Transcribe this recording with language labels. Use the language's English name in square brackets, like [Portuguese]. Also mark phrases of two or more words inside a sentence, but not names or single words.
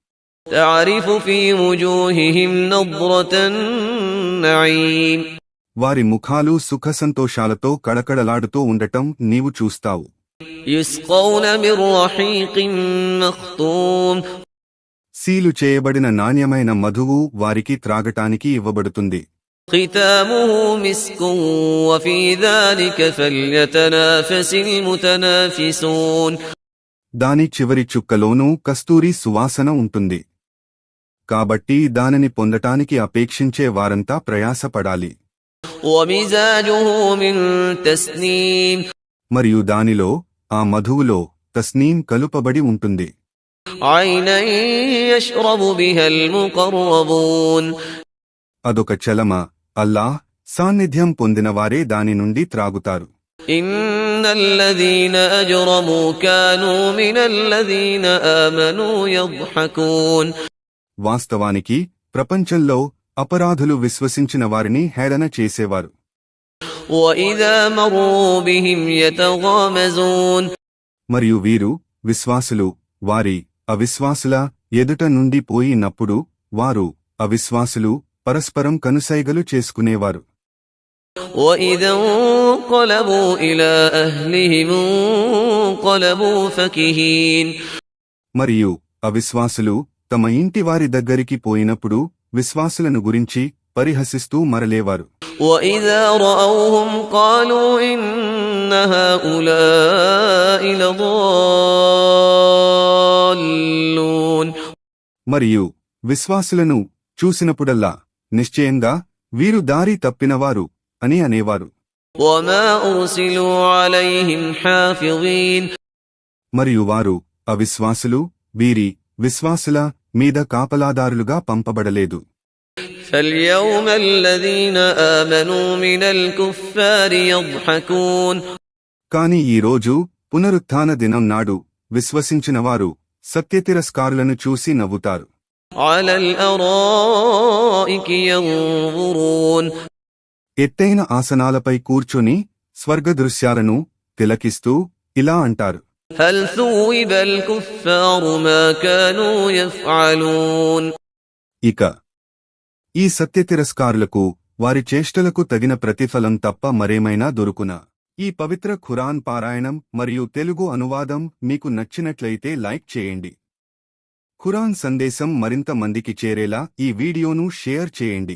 [Telugu] వారి ముఖాలు సుఖ సంతోషాలతో కళకళలాడుతూ ఉండటం నీవు చూస్తావు. సీలు చేయబడిన నాణ్యమైన మధువు వారికి త్రాగటానికి ఇవ్వబడుతుంది. [Arabic] ختامه مسك وفي ذلك فليتنافس المتنافسون. [Telugu] దాని చివరి చుక్కలోనూ కస్తూరి సువాసన ఉంటుంది. కాబట్టి దానిని పొందటానికి అపేక్షించే వారంతా ప్రయాసపడాలి. [Arabic] ومزاجه من تسنيم. [Telugu] మరియు దానిలో ఆ మధువులో తస్నీం కలుపబడి ఉంటుంది. [Arabic] عينا يشرب بها المقربون. [Telugu] అదొక చలమ, అల్లాహ్ సాన్నిధ్యం పొందినవారే దాని నుండి త్రాగుతారు. [Arabic] إن الذين أجرموا كانوا من الذين آمنوا يضحكون. [Telugu] వాస్తవానికి ప్రపంచంలో అపరాధులు విశ్వసించిన వారిని హేళన చేసేవారు. [Arabic] وإذا مروا بهم يتغامزون. [Telugu] మరియు వీరు విశ్వాసులు వారి అవిశ్వాసుల ఎదుట నుండి పోయినప్పుడు వారు అవిశ్వాసులు పరస్పరం కనుసైగలు చేసుకునేవారు. [Arabic] وإذا انقلبوا إلى أهلهم انقلبوا فكهين. [Telugu] మరియు అవిశ్వాసులు తమ ఇంటి వారి దగ్గరికి పోయినప్పుడు విశ్వాసులను గురించి పరిహసిస్తూ మరలేవారు. [Arabic] وإذا رأوهم قالوا إن هؤلاء لضالون. [Telugu] మరియు విశ్వాసులను చూసినప్పుడల్లా నిశ్చయంగా వీరు దారి తప్పినవారు అని అనేవారు. [Arabic] وما أرسلوا عليهم حافظين. [Telugu] మరియు వారు అవిశ్వాసులు వీరి విశ్వాసుల మీద కాపలాదారులుగా పంపబడలేదు. [Arabic] فاليوم الذين آمنوا من الكفار يضحكون. [Telugu] కాని ఈ రోజు పునరుత్థాన దినం నాడు విశ్వసించినవారు సత్యతిరస్కారులను చూసి నవ్వుతారు. [Arabic] على الأرائك ينظرون. [Telugu] ఎత్తైన ఆసనాలపై కూర్చొని స్వర్గదృశ్యాలను తిలకిస్తూ ఇలా అంటారు. [Arabic] هل ثوب الكفار ما كانوا يفعلون. [Telugu] ఇక ఈ సత్యతిరస్కారులకు వారి చేష్టలకు తగిన ప్రతిఫలం తప్ప మరేమైనా దొరుకునా? ఈ పవిత్ర ఖురాన్ పారాయణం మరియు తెలుగు అనువాదం మీకు నచ్చినట్లయితే లైక్ చేయండి. ఖురాన్ సందేశం మరింత మందికి చేరేలా ఈ వీడియోను షేర్ చేయండి.